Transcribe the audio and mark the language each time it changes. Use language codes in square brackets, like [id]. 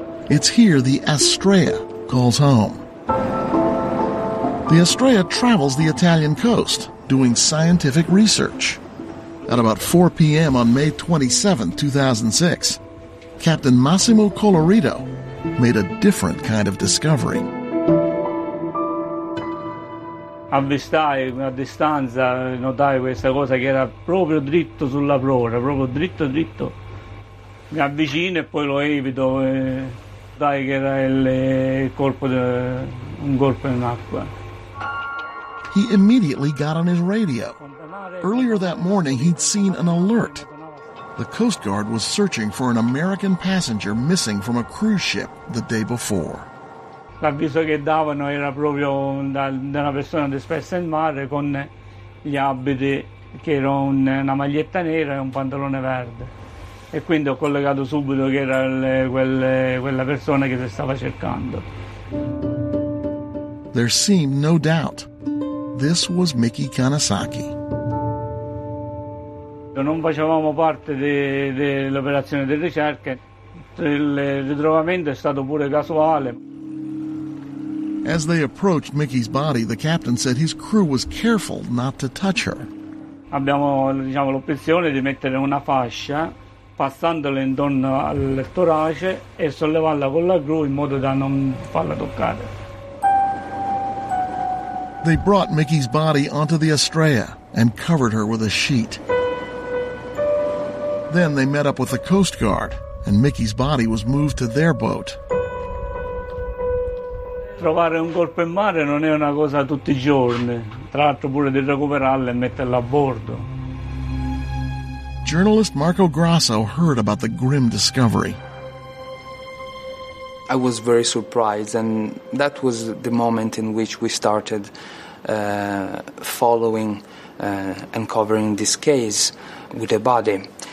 [en] It's here the Astrea calls home. The Astrea travels the Italian coast, doing scientific research. At about 4 p.m. on May 27, 2006, Captain Massimo Colorito made a different kind of discovery. [it] Avvistai a distanza, notai questa cosa che era proprio dritto sulla prora, proprio dritto. Mi avvicino e poi lo evito, dai che era il colpo, un colpo in acqua. [en] He immediately got on his radio. Earlier that morning he'd seen an alert. The Coast Guard was searching for an American passenger missing from a cruise ship the day before. [it] L'avviso che davano era proprio da una persona dispersa in mare con gli abiti, che era una maglietta nera e un pantalone verde. E quindi ho collegato subito che era quella persona che si stava cercando. [en] There seemed no doubt. This was Miki Kanasaki. [it] Non facevamo parte dell'operazione di ricerca. Il ritrovamento è stato pure casuale. [en] As they approached Mickey's body, the captain said his crew was careful not to touch her. [it] Abbiamo, diciamo, l'opzione di mettere una fascia passandola intorno al torace e sollevarla con la gru in modo da non farla toccare. [en] They brought Mickey's body onto the Astrea and covered her with a sheet. Then they met up with the Coast Guard, and Mickey's body was moved to their boat. [it] Trovare un corpo in mare non è una cosa tutti i giorni, tra l'altro pure di recuperarlo e metterlo a bordo. [en] Journalist Marco Grasso heard about the grim discovery. I was very surprised, and that was the moment in which we started following and covering this case with a body.